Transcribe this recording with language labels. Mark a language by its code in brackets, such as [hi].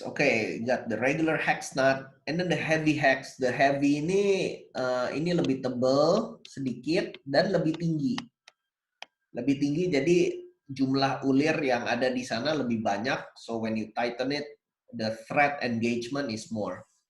[en] Okay, got the regular hex nut and then the heavy hex. [id] The heavy ini lebih tebal sedikit dan lebih tinggi. Lebih tinggi, jadi jumlah ulir yang ada di sana lebih banyak. [en] So when you tighten it, the thread engagement is more.